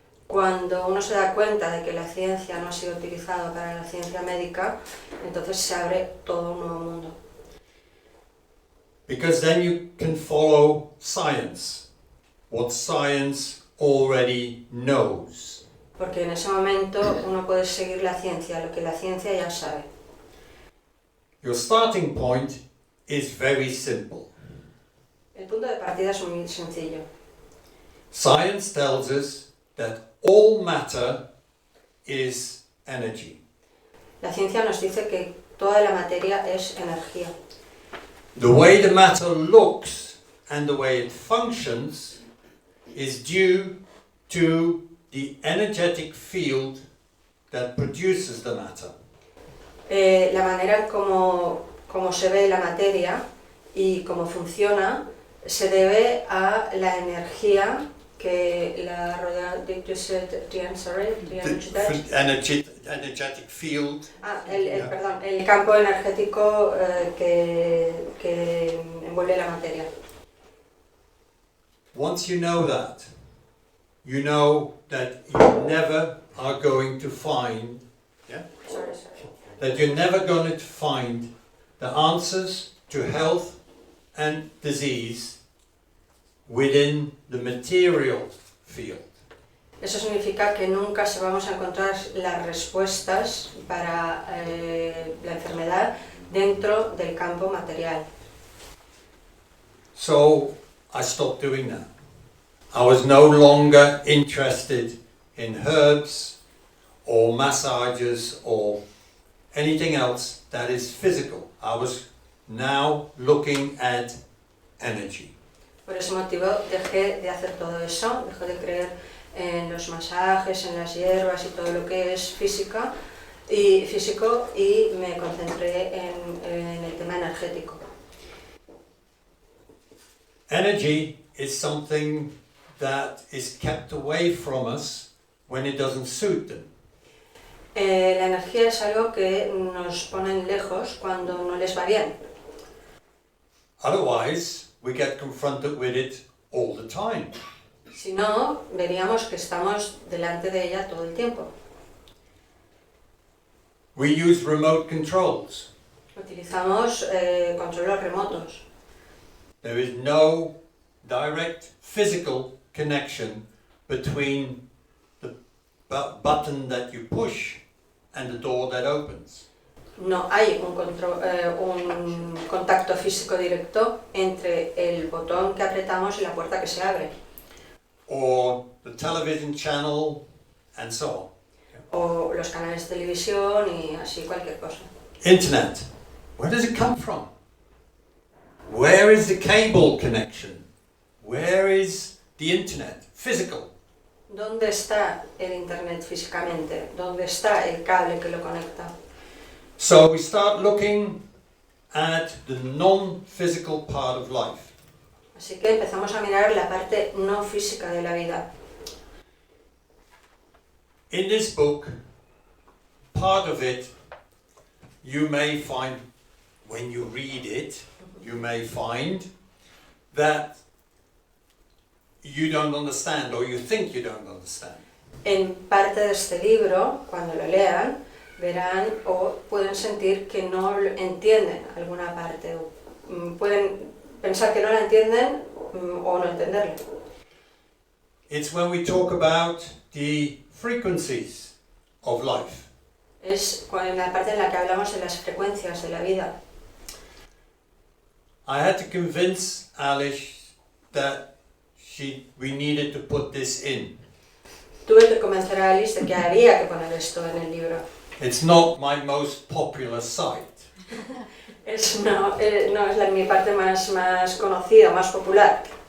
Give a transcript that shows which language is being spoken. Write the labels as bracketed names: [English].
[Spanish] Cuando uno se da cuenta de que la ciencia no ha sido utilizada para la ciencia médica, entonces se abre todo un nuevo mundo. [English] Because then you can follow science, what science already knows. [Spanish] Porque en ese momento uno puede seguir la ciencia, lo que la ciencia ya sabe. [English] Your starting point is very simple. [Spanish] El punto de partida es muy sencillo. [English] Science tells us that all matter is energy. [Spanish] La ciencia nos dice que toda la materia es energía. [English] The way the matter looks and the way it functions is due to the energetic field that produces the matter. [Spanish] La manera como se ve la materia y cómo funciona se debe a la energía que la rodea. [English] Did you say the answer? Energetic field. [Spanish] Perdón, el campo energético que envuelve la materia. [English] Once you know that you never are going to find, Sorry. that you're never going to find the answers to health and disease within the material field. [Spanish] Eso significa que nunca se vamos a encontrar las respuestas para la enfermedad dentro del campo material. [English] So I stopped doing that. I was no longer interested in herbs or massages or anything else that is physical. I was now looking at energy. [Spanish] Por ese motivo dejé de hacer todo eso, dejé de creer en los masajes, en las hierbas y todo lo que es físico y me concentré en el tema energético. [English] Energy is something that is kept away from us when it doesn't suit them. [Spanish] La energía es algo que nos ponen lejos cuando no les va bien. [English] Otherwise, we get confronted with it all the time. [Spanish] Si no, veríamos que estamos delante de ella todo el tiempo. [English] We use remote controls. [Spanish] Utilizamos controles remotos. [English] There is no direct physical connection between the button that you push and the door that opens. [Spanish] No hay un contacto físico directo entre el botón que apretamos y la puerta que se abre. [English] Or the television channel and so on. [Spanish] O los canales de televisión y así cualquier cosa. [English] Internet. Where does it come from? Where is the cable connection? Where is the internet? Physical. [Spanish] ¿Dónde está el internet físicamente? ¿Dónde está el cable que lo conecta? [English] So we start looking at the non-physical part of life. [Spanish] Así que empezamos a mirar la parte no física de la vida. [English] In this book, part of it, you may find, when you read it, you may find that you don't understand or you think you don't understand. [Spanish] En parte de este libro, cuando lo lean, verán o pueden sentir que no entienden alguna parte, o pueden pensar que no la entienden o no entenderla. [English] It's when we talk about the frequencies of life. [Spanish] Es en la parte en la que hablamos de las frecuencias de la vida. [English] I had to convince Alice that we needed to put this in. [Spanish] Tuve que convencer a Alice de que había que poner esto en el libro. [English] It's not my most popular site. [Spanish] No es mi parte más conocida, más popular.